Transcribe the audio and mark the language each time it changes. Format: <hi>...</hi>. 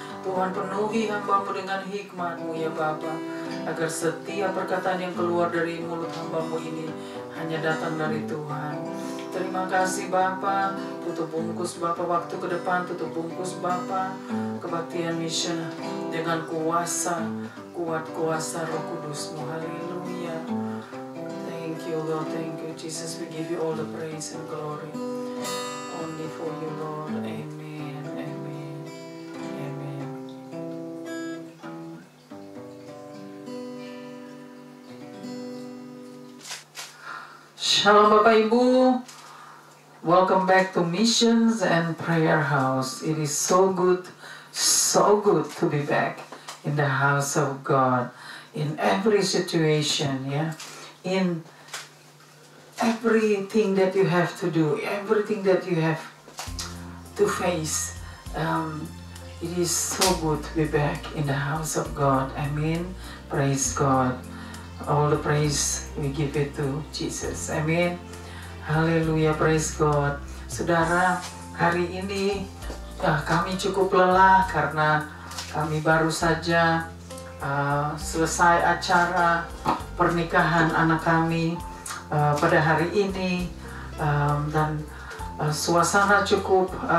<id>Tuhan, penuhi hamba-Mu dengan hikmat-Mu ya Bapa, agar setiap perkataan yang keluar dari mulut hamba-Mu ini hanya datang dari Tuhan. Terima kasih Bapa. Tutup bungkus Bapa waktu ke depan, tutup bungkus Bapa kebaktian mission dengan kuat kuasa Roh Kudus-Mu.</id> <en>Haleluya. Thank you Lord, thank you Jesus. We give you all the praise and glory only for you Lord. Amen, amen, amen. Shalom</en> <id>Bapak Ibu.</id> <en>Welcome back to Missions and Prayer House. It is so good to be back in the house of God, in every situation, yeah, in everything that you have to do, everything that you have to face. It is so good to be back in the house of God. Amen. Praise God. All the praise we give it to Jesus. Amen. Haleluya, praise God.</en> <id>Saudara, hari ini kami cukup lelah karena kami baru saja selesai acara pernikahan anak kami pada hari ini, dan suasana cukup</id>